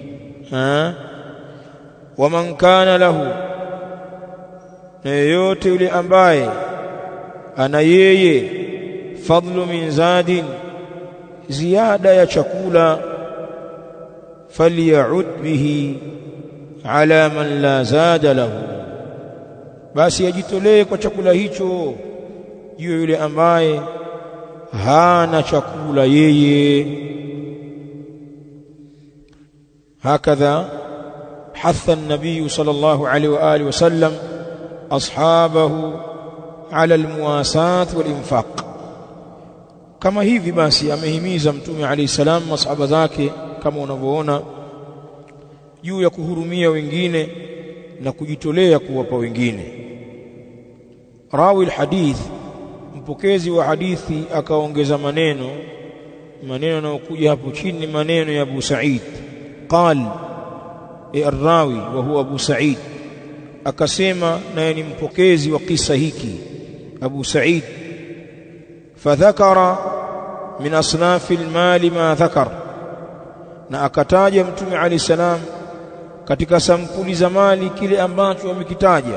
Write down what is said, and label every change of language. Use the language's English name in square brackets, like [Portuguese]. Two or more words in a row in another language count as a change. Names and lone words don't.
[Arabic] ومن كان له, [Swahili] na yeyote yule ambaye ana yeye, [Arabic] فضل من زاد, [Swahili] ziada ya chakula, [Arabic] فليعد به على من لا زاد له, [Swahili] basi ajitolee kwa chakula hicho juu yule ambaye hana chakula yeye. [Arabic] هكذا حث النبي صلى الله عليه وآله وسلم أصحابه على المواساة والإنفاق. [Swahili] Kama hivi basi amehimiza Mtume [Arabic] عليه السلام [Swahili] masahaba zake, kama unavyoona, juu ya kuhurumia wengine na kujitolea kuwapa wengine. [Arabic] راوي الحديث, [Swahili] mpokezi wa hadithi, akaongeza maneno yanayokuja hapo chini, maneno ya Abu Sa'id. [Arabic] قال الراوي وهو أبو سعيد, [Swahili] akasema naye ni mpokezi wa kisa hiki Abu Sa'id, [Arabic] فذكر من أصناف المال ما ذكر, [Swahili] na akataja Mtume [Arabic] عليه السلام [Swahili] katika sampuli za mali kile ambacho amekitaja.